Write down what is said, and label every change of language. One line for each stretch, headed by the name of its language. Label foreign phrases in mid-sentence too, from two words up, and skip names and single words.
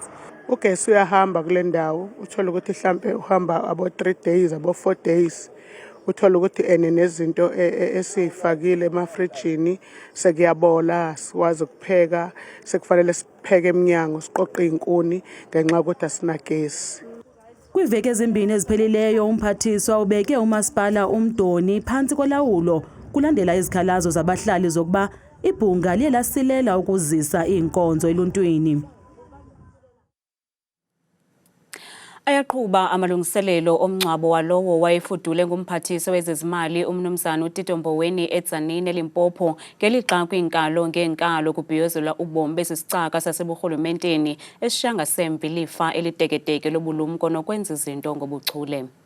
Zulu: Ugesi uyahamba kule ndawo uthole ukuthi mhlambe uhamba abo 3 days abo 4 days uthola ukuthi nezinto esifakile emafrijini sekuyabola sikwazi ukupheka sekufanele sipheke eminyango siqoqe inkuni ngenxa ukuthi asinagesi.
Xhosa: Kwiveke ezimbini ezipheleleyo umphathiswa ubeke umasipala umdoni phansi kolawulo kulandela izikhalazo zabahlali zokuba ibhunga liye lasilela ukuzisa inkonzo eluntwini. Ayaqhuba amalungiselelo omngcwabo walowo wayefudule ngumphathiswa wezezimali umnumzana Uthi Mboweni eTzaneen eLimpopo ngelixa kwinkalo ngeenkalo kubhiyozelwa ubomi besisicaka saseburhulumenteni esishanga sempi lifa eliteketeke lobulumko nokwenza izinto ngobuchule.